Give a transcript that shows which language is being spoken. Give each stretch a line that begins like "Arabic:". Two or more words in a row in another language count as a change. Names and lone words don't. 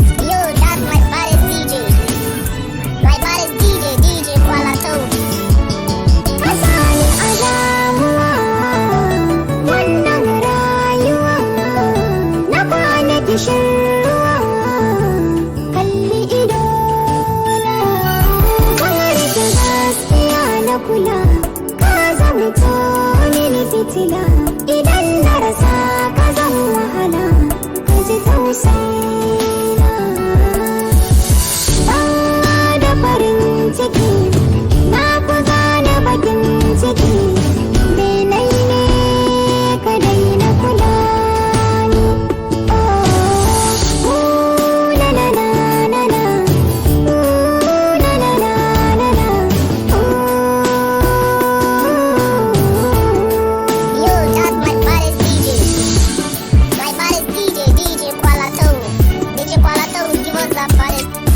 English: Yo, that's my baddest D J. My bad is D J, D J Kwala Toby.
Hausa: Ka sani a damuwa, wannan rayuwa. Na kwana kishin ruwa, kalli ido na. Kamar da gaskiya na kula. Ka zamto mini fitila, idan na rasa ka zan wahala, ka ji tausayina. Ban da farin ciki, na fi gane bakin ciki, me nai ne ka daina kula ni. Ooh, na, na, na, na, na. Ooh, na, na, na, na, na. Ooh.
English: You just my baddest D J. My baddest D J, D J Kuala Tong. D J Kuala Tong, give us that baddest.